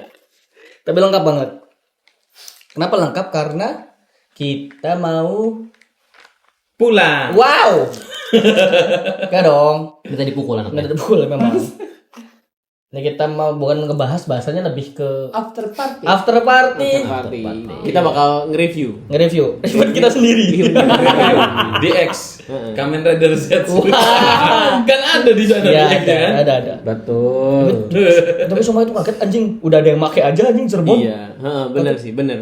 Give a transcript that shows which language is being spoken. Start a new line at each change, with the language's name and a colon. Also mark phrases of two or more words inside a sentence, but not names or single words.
Indonesian: Tapi lengkap banget. Kenapa lengkap? Karena kita mau Pulang. wow. Enggak dong. Kita dipukul Enggak anaknya. ada pukul memang. Nah, kita mau bukan ngebahas bahasanya lebih ke
English: After party. after party.
Indonesian: Kita bakal nge-review. Nge-review event kita sendiri. DX. Kamen Rider Z. Kan ada di sana Iya, DX kan? ada. Betul. Tapi semua itu kaget anjing. Udah ada yang make aja anjing Cirebon. Iya, bener sih, bener.